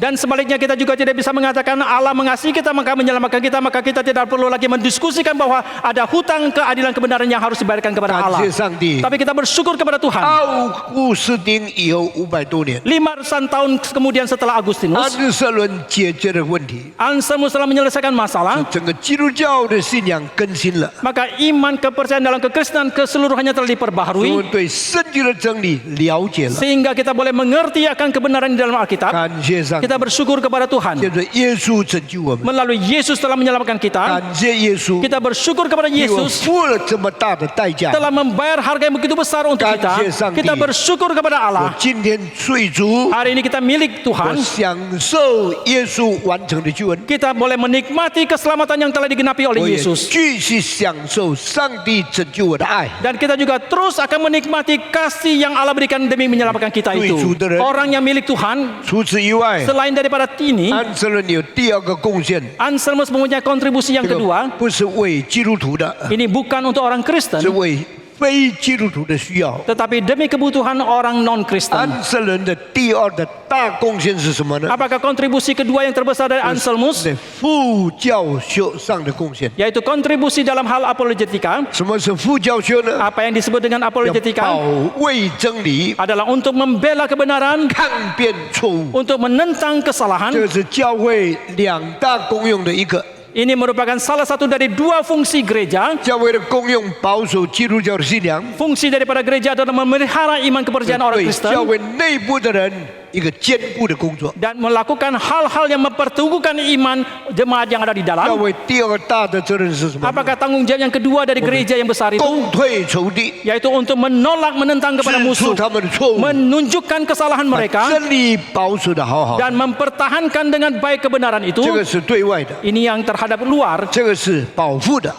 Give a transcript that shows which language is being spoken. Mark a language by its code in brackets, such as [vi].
[id] Dan sebaliknya kita juga tidak bisa mengatakan Allah mengasihi kita maka menyelamatkan kita maka kita tidak perlu lagi mendiskusikan bahwa ada hutang keadilan kebenaran yang harus dibayarkan kepada [zh] 感 [id] Allah. [zh] 谢上帝， [id] Tapi kita bersyukur kepada Tuhan. [zh] 奥古斯丁以后500多年， [id] 500 tahun kemudian setelah Agustinus, [zh] 安瑟伦解决了问题， [id] Anselmus telah menyelesaikan masalah. [zh] 整个基督教的信仰更新了， [id] Maka iman kepercayaan dalam kekristenan keseluruhannya telah diperbaharui [zh] 们对圣经的真理了解了。 [id] sehingga kita boleh mengerti akan kebenaran di dalam Alkitab. [zh] 感谢上帝， [id] Kita bersyukur kepada Tuhan. [zh] 借着耶稣拯救我们， [id] Melalui Yesus telah menyelamatkan kita. [zh] 感谢耶稣， [id] Kita bersyukur kepada [zh] 为我 [id] Yesus [zh] 付了这么大的代价。 [id] telah membayar harga yang begitu besar untuk kita. Kita bersyukur kepada [zh] 我 [id] Allah. [zh] 今天罪足， [id] Hari ini kita milik [zh] 我 [id] Tuhan. [zh] 享受耶稣完成的救恩， [id] Kita boleh menikmati keselamatan yang telah digenapi [zh] 我 [id] oleh Yesus. [zh] 继续享受上帝拯救我的爱。 [id] Dan kita juga terus akan menikmati kasih yang Allah berikan demi menyelamatkan kita itu. Orang yang milik Tuhan. [zh] 除此以外， [id] Selain daripada ini, [zh] 安瑟伦有第二个贡献， [id] Anselmus mempunyai kontribusi yang [zh] 这个 [id] kedua. [zh] 不是为基督徒的， [id] Ini bukan untuk orang [zh] 是 [id] Kristen, [zh] 为非基督徒的需要。 [id] tetapi demi kebutuhan orang non-Kristen. [zh] 安瑟伦的第二的大贡献是什么呢？ [id] Apakah kontribusi kedua yang terbesar dari Anselmus? [zh] 在副教修上的贡献。 [id] Yaitu kontribusi dalam hal apologetika. [zh] 什么是副教修呢？ [id] Apa yang disebut dengan [zh] 要 [id] apologetika [zh] 保卫真理， [id] adalah untuk membela kebenaran, [zh] 抗辩错误。 [id] untuk menentang [zh] 这 [id] kesalahan. [zh] 个是教会两大功用的一个。 [id] Ini merupakan salah satu dari dua fungsi gereja. [zh] 教会的功用保守基督教的信仰， [id] Fungsi daripada gereja adalah memelihara iman kepercayaan orang [zh] 对 [id] Kristen [zh] 教会内部的人一个坚固的工作。 [id] dan melakukan hal-hal yang memperteguhkan iman jemaat yang ada di dalam. [zh] 会第二个大的责任是什么？ [id] Apakah tanggung jawab yang kedua dari gereja yang besar itu? [zh] 攻退仇敌， [id] Yaitu untuk menolak, menentang kepada [zh] 指出 [id] musuh, [zh] 他们的错误， [id] menunjukkan kesalahan [zh] 把 [id] mereka [zh] 真理保守的好好。 [id] dan mempertahankan dengan baik kebenaran itu. [zh] 这个是对外的， [id] Ini yang terhadap luar, [zh] 这个是保护的，